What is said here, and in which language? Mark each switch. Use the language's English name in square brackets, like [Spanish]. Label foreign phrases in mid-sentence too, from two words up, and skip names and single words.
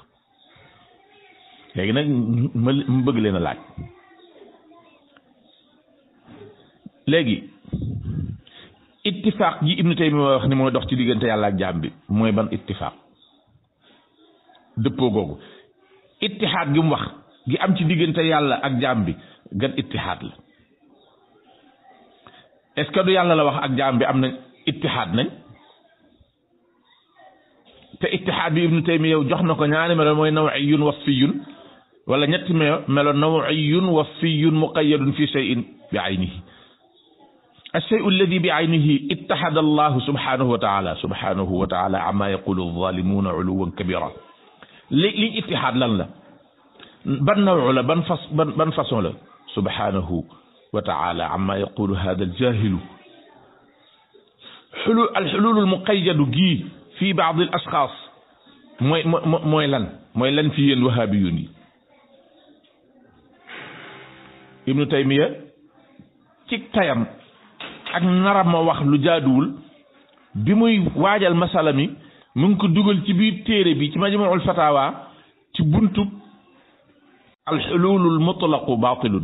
[Wolof] léegi nag ma bëgg leen a laaj léegi ittifaaq ji Ibnu Taymiya wax ni mooy dox ci diggante yàlla ak jaam bi mooy ban ittifaaq dëppoo googu ittihaad gi mu wax gi am ci diggante yàlla ak jaam bi gan ittihaad la [French] est-ce que [Wolof] du yàlla la wax ak jaam bi am nañ ittihaad nañ te ittihaad bi Ibnu Taymiya yow jox na ko ñaari melo mooy [Arabic] نوعي وصفي [Wolof] wala ñetti melo [Arabic] نوعي وصفي مقيد في شيء بعينه الشيء الذي بعينه اتحد الله سبحانه وتعالى عما يقول الظالمون علوا كبيرا li اتحاد [Wolof] lan la ban naw'u la ban façon la [Arabic] سبحانه وتعالى عما يقول هذا الجاهل الحلول المقيد [Wolof] gi [Arabic] في بعض الاشخاص [Wolof] mooy lan fi yéen wahabiyun yi Ibnu Taymiya ci tayam ak naram ma wax lu jaaduwul bi muy waajal masala mi mu ngi ko dugal ci biir téere bi ci majmuul fatawa ci buntu [Arabic] الحلول المطلق باطل